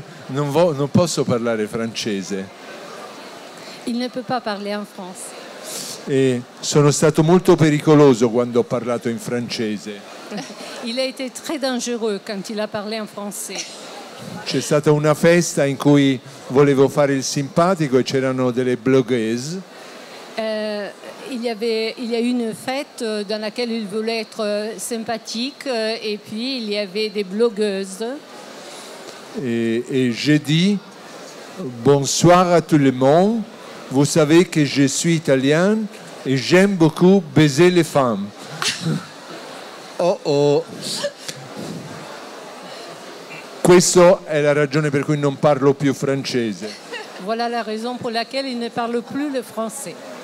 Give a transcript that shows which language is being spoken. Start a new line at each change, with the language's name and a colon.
Italian: Non posso parlare francese.
French: Il ne peut pas parler en France.
Italian: E sono stato molto pericoloso quando ho parlato in francese.
French: Il a été très dangereux quand il a parlé en français.
Italian: C'è stata una festa in cui volevo fare il simpatico e c'erano delle blogueuses.
French: Il y a eu une fête dans laquelle il voulait être sympathique et puis il y avait des blogueuses. Et j'ai dit bonsoir à tout le monde. Vous savez que je suis italien et j'aime beaucoup baiser les femmes. Oh oh.
Italian: Questa è la ragione per cui non parlo più francese.
French: Voilà la raison pour laquelle il ne parle plus le français.